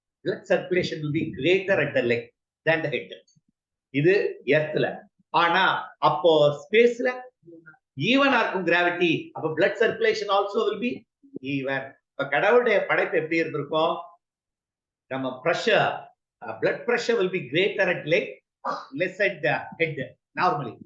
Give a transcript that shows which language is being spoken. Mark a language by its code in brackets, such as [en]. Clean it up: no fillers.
[en] Blood circulation will be greater at the leg than the head. [ta] இது எர்த்ல. ஆனா அப்போ ஸ்பேஸ்ல ஈவனா இருக்கும் கிராவிட்டி. அப்போ [en] blood circulation also will be even. [ta] இப்ப கடவுளுடைய படைப்பு எப்படி இருந்திருக்கும்? [en] நம்ம pressure, blood pressure will be greater at leg, less at the head normally.